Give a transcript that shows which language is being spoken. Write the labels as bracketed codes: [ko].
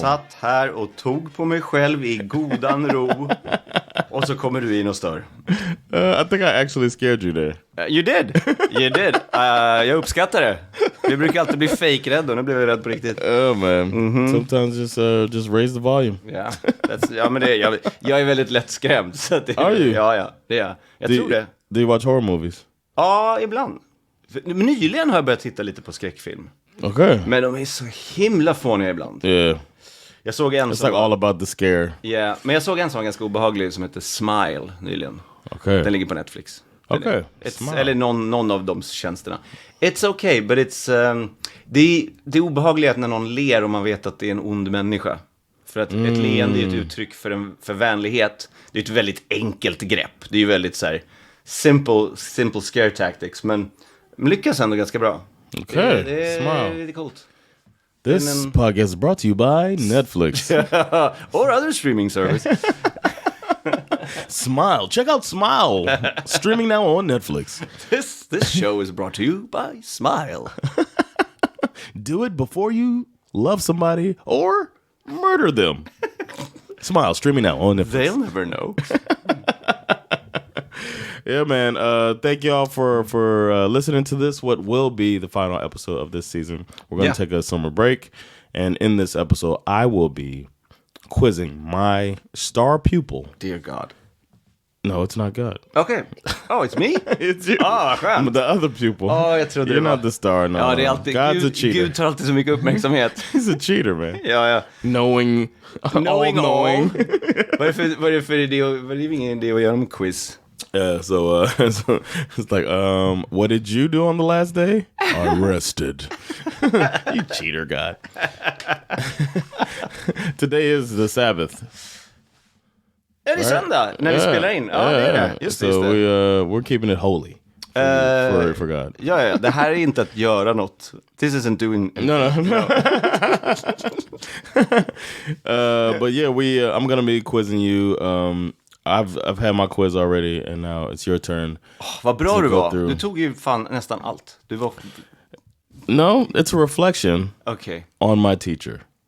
[sv] Satt här och tog på mig själv i godan ro. Och så kommer du in och stör. [en] I think I actually scared you there. You did. You did. [sv] Jag uppskattar det. Vi brukar alltid bli fake-rädda och nu blev jag rädd på riktigt. [en] Oh man. Sometimes just raise the volume. Yeah. [sv] Ja, men jag är väldigt lätt skrämd. Så att [en] Are you? [sv] Ja, det är jag. Jag tror det. [en] Do you watch horror movies? [sv] Ja, ibland. Nyligen har jag börjat titta lite på skräckfilm. [en] Okay. [sv] Men de är så himla fåniga ibland. [en] Yeah. [sv] Jag såg en [en] It's [sv] som [en] like all about the scare. [sv] Yeah, men jag såg en som var ganska obehaglig som heter Smile nyligen. [en] Okay. [sv] Den ligger på Netflix. [en] Okay. [sv] Eller någon av de tjänsterna. [en] It's okay, but it's [sv] det är obehagligt när någon ler och man vet att det är en ond människa. För att ett leende är ett uttryck för vänlighet. Det är ett väldigt enkelt grepp. Det är ju väldigt så här [en] simple scare tactics, [sv] men lyckas ändå ganska bra. [en] Okay. [sv] Det är lite coolt. [en] This podcast is brought to you by Netflix. Or other streaming service. Smile. Check out Smile. Streaming now on Netflix. This show is brought to you by Smile. Do it before you love somebody or murder them. Smile. Streaming now on Netflix. They'll never know. Yeah, man. Thank y'all for listening to this. What will be the final episode of this season? We're going to take a summer break, and in this episode, I will be quizzing my star pupil. Dear God. No, it's not God. Okay. Oh, it's me? It's you. [sv] Skönt. [en] I'm the other pupil. [sv] Jag trodde [en] You're not the star. No. [sv] Ja, det är alltid [en] God's a cheater. [sv] Gud tar alltid så mycket uppmärksamhet. [en] He's a cheater, man. [sv] Ja. [en] Knowing. Knowing all. [sv] Vad är det för idé? Vad är det ingen idé att göra en quiz? [en] So it's like, what did you do on the last day? I rested. You cheater, God. Today is the Sabbath. [sv] Är det söndag när vi spelar in? Ja, det är det. Just [en] so [sv] det. [en] We're keeping it holy for God. [sv] Ja, det här är inte att göra något. [en] This isn't doing... No. But yeah, I'm gonna be quizzing you. I've had my quiz already, and now it's your turn. [sv] Vad bra du var. Du tog ju fan nästan allt. Du var... [en] No, it's a reflection on my teacher.